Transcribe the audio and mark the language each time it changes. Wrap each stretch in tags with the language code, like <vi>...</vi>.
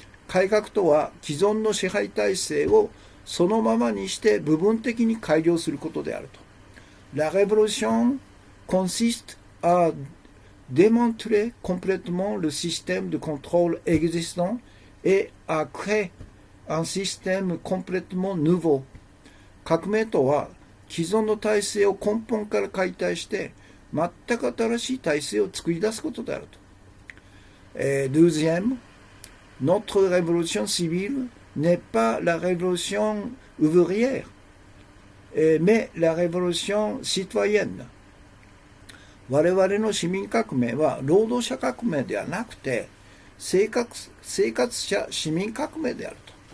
<ja>改革とは既存の支配体制をそのままにして部分的に改良することであると。</ja> <fr>La révolution consiste à démanteler complètement le système de contrôle existant et à créer un système complètement nouveau.</fr> <ja>革命とは既存の体制を根本から解体して全く新しい体制を作り出すことであると。</ja> <fr>Deuxième, notre révolution civile n'est pas la révolution ouvrière, mais la révolution citoyenne.</fr> <ja>我々の市民革命は労働者革命ではなくて生活者市民革命であると。</ja>